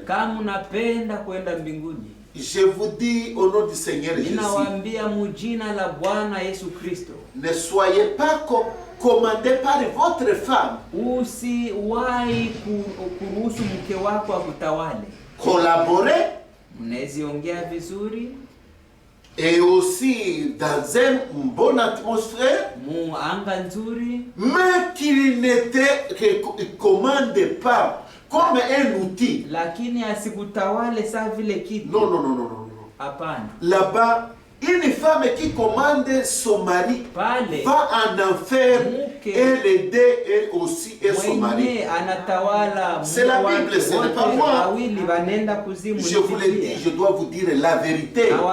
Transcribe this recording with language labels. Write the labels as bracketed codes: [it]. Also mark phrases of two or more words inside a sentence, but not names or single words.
[sw] kama unapenda kwenda mbinguni, [fr] je vous dis au nom du Seigneur Jésus, [sw] ninawaambia mujina la Bwana Yesu Kristo, [fr] ne soyez pas commandés par votre femme. [sw] usiwahi kuruhusu mke wako akutawale. [fr] Collaborez. [sw] Mnaziongea vizuri. [fr] Et aussi dans une bonne atmosphère. [sw] Muanga nzuri. [fr] Mais qu'il n'était commandé pas comme un outil. [sw] Lakini asikutawale saa vile kitu. [fr] Non. [sw] Hapana. [fr] Là-bas, une femme qui commande son mari Pale va en enfer et l'aider elle aussi et son mari. C'est la Bible, ce n'est pas moi. Je vous le dis, je dois vous dire la vérité.